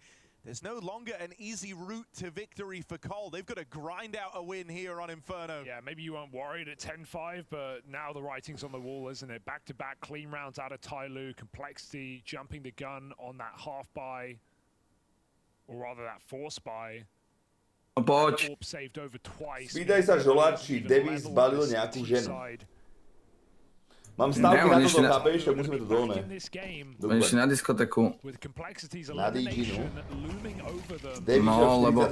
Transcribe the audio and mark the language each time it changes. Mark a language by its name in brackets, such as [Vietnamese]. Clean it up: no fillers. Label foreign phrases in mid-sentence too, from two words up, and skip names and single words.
[English] There's no longer an easy route to victory for Cole. They've got to grind out a win here on Inferno. Yeah, maybe you weren't worried at 10-5, but now the writing's on the wall, isn't it? Back-to-back clean rounds out of Tyloo. Complexity jumping the gun on that half buy, or rather that force buy. [Slovak] Poď. Spýtaj sa Žola, či Davis zbalil nejakú ženu. Mám stavky na toto, chápeš? Tak musíme to dolné. Oni išli na diskotéku. Na DÍKY, no. Davis No, lebo...